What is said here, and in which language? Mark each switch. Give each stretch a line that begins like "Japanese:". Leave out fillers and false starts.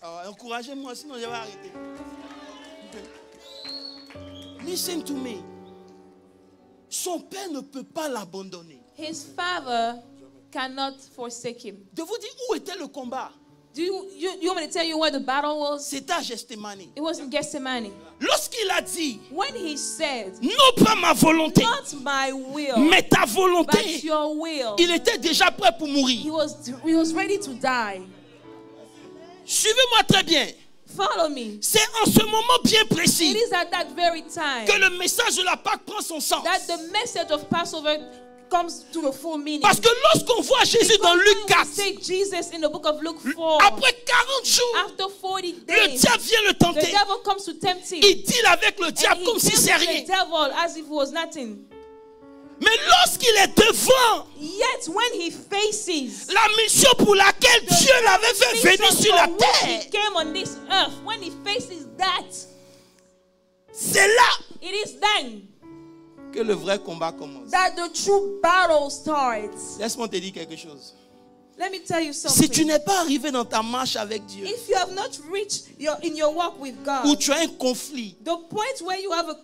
French: Oh, encouragez-moi, sinon je vais arrêter.
English: Listen to me.
French: Son père ne peut pas l'abandonner.
English: His father cannot forsake him.
French: De vous dire où était le combat.
English: Do you want me to tell you where the battle was?
French: C'était à Gethsemane.
English: It was in Gethsemane.
French: Lorsqu'il a dit,
English: When he said,
French: non pas ma volonté,
English: not my will,
French: mais ta
English: but
French: volonté,
English: your will.
French: il était déjà prêt pour mourir.
English: He was ready to die.
French: Suivez-moi très bien.
English: Follow me.
French: C'est en ce moment bien
English: It
French: précis
English: is at that very time
French: que le message de la Pâque prend son sens.
English: that the message of Passover comes to the full meaning.
French: Parce que lorsqu'on voit Jésus dans
English: Because
French: 4,
English: say Jesus in the book of Luke 4,
French: après 40 jours,
English: after 40
French: le
English: days,
French: diable vient le
English: the
French: tenter.
English: devil comes to tempt him.
French: Il deal avec le
English: And
French: diable
English: he
French: comme si
English: deals
French: c'est
English: with
French: rien.
English: the devil as if it was nothing.
French: Mais lorsqu'il est devant
English: Yet when he faces
French: la mission pour laquelle
English: the
French: Dieu l'avait fait venir
English: mission
French: sur la
English: for which
French: terre,
English: he came on this earth, when he faces that,
French: c'est là
English: it is then
French: que le vrai combat commence.
English: that the true battle starts.
French: Laisse-moi te dire quelque chose.
English: Let me tell you
French: Si
English: something.
French: tu n'es pas arrivé dans ta marche avec Dieu,
English: If you have not reached in your walk with
French: où
English: God,
French: tu as un conflit
English: the point where you have a